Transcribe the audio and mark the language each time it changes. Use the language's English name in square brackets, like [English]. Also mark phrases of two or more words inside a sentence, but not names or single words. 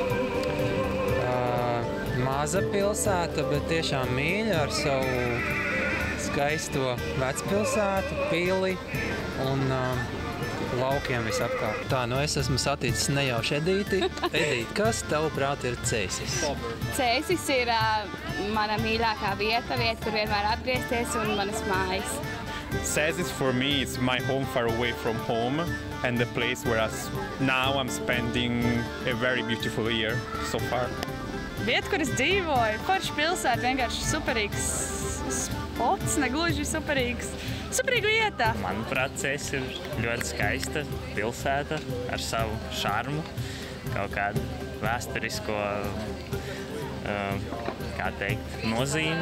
[Latvian] Maza pilsēta, bet tiešām mīļa ar savu skaisto vecpilsētu, pili un laukiem visapkārt. Tā, es esmu saticis nejauši Edīti. Edīti, kas tavuprāt ir Cēsis? Cēsis ir mana mīļākā vieta, kur vienmēr atgriezties un manas mājas. [English] Cēsis for me is my home far away from home and the place where now I'm spending a very beautiful year so far. [Latvian] Vieta, kur es dzīvoju, forša pilsēta, vienkārši superīgs spots, negluži superīga vieta. Manuprāt, Cēsis ir ļoti skaista pilsēta ar savu šarmu, kaut kādu vēsturisko, nozīmi.